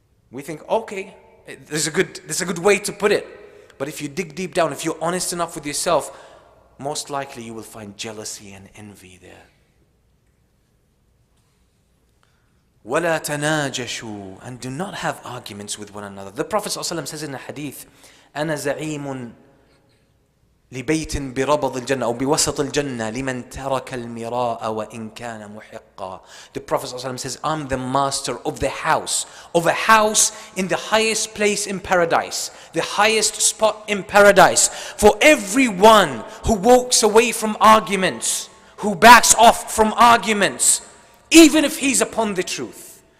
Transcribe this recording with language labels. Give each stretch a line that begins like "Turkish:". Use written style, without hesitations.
English: We think, okay, there's a good way to put it. But if you dig deep down, if you're honest enough with yourself, most likely you will find jealousy and envy there.
Arabic: وَلَا تَنَاجَشُوا,
English: and do not have arguments with one another. The Prophet ﷺ says in a hadith,
Arabic: أَنَا زَعِيمٌ لِبَيْتٍ بِرَبَضِ الْجَنَّةِ أو بِوَسَطِ الْجَنَّةِ لِمَنْ تَرَكَ الْمِرَاءَ وَإِنْ كَانَ مُحِقًّا.
English: The Prophet ﷺ says, I'm the master of a house in the highest place in paradise, the highest spot in paradise, for everyone who walks away from arguments, who backs off from arguments, even if he's upon the truth.